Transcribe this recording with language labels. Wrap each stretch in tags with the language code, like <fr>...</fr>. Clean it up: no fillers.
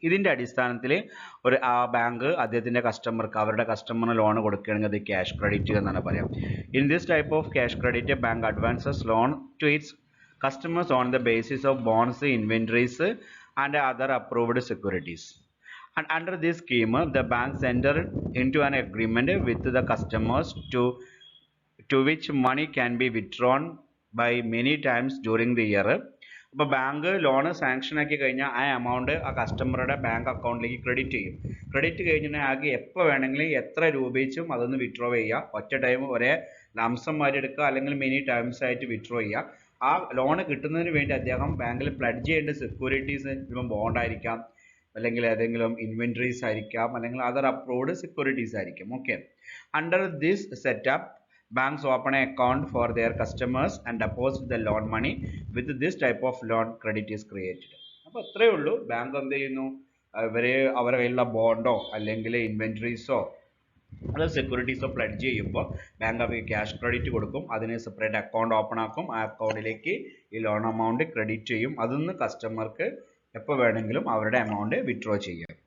<ml>ഇതിൻ്റെ അടിസ്ഥാനത്തിൽ ഒരു ബാങ്ക് അദ്ദേഹത്തിൻ്റെ കസ്റ്റമർക്ക്, അവരുടെ കസ്റ്റമറിന് ലോൺ കൊടുക്കുകയാണെങ്കിൽ അത് ക്യാഷ് ക്രെഡിറ്റ് എന്നാണ് പറയാം.</ml> <en>In this type of cash credit bank advances loan to its customers on the basis of bonds, inventories and other approved securities. And under this scheme, the banks enter into an agreement with the customers to which money can be withdrawn by many times during the year.</en> <ml>അപ്പോൾ bank loan sanction ആക്കി കഴിഞ്ഞാൽ ആ amount ആ കസ്റ്റമറുടെ bank അക്കൗണ്ടിലേക്ക് credit ചെയ്യും. Credit കഴിഞ്ഞിട്ടുണ്ടെങ്കിൽ ആകെ എപ്പോൾ വേണമെങ്കിലും എത്ര രൂപ വെച്ചും അതൊന്ന് വിഡ്രോ ചെയ്യുക. ഒറ്റ ടൈം ഒരേ ലംസം മാറ്റി എടുക്കുക, അല്ലെങ്കിൽ മെനി ടൈംസ് ആയിട്ട് വിഡ്രോ ചെയ്യുക. ആ ലോണ് കിട്ടുന്നതിന് വേണ്ടി അദ്ദേഹം ബാങ്കിൽ പ്ലഡ്ജ് ചെയ്യേണ്ട സെക്യൂരിറ്റീസ് ഇപ്പം ബോണ്ടായിരിക്കാം, അല്ലെങ്കിൽ ഏതെങ്കിലും ഇൻവെന്ററീസ് ആയിരിക്കാം, അല്ലെങ്കിൽ അതർ അപ്രൂവ്ഡ് സെക്യൂരിറ്റീസ് ആയിരിക്കും.</ml> <en>Okay, under this setup banks open an account for their customers and deposit the loan money. With this type of loan, credit is created.</en> <ml>അപ്പോൾ അത്രയേ ഉള്ളൂ. ബാങ്ക് എന്ത് ചെയ്യുന്നു, അവരുടെ കയ്യിലുള്ള ബോണ്ടോ അല്ലെങ്കിൽ ഇൻവെന്ററീസോ അത് സെക്യൂരിറ്റീസോ പ്ലഡ്ജ് ചെയ്യുമ്പോൾ ബാങ്ക് അവർക്ക് ക്യാഷ് ക്രെഡിറ്റ് കൊടുക്കും. അതിന് സെപ്പറേറ്റ് അക്കൗണ്ട് ഓപ്പൺ ആക്കും. ആ അക്കൗണ്ടിലേക്ക് ഈ ലോൺ എമൗണ്ട് ക്രെഡിറ്റ് ചെയ്യും. അതിൽ നിന്ന് കസ്റ്റമർക്ക് എപ്പോൾ വേണമെങ്കിലും അവരുടെ എമൗണ്ട് വിത്ഡ്രോ ചെയ്യാം.</ml>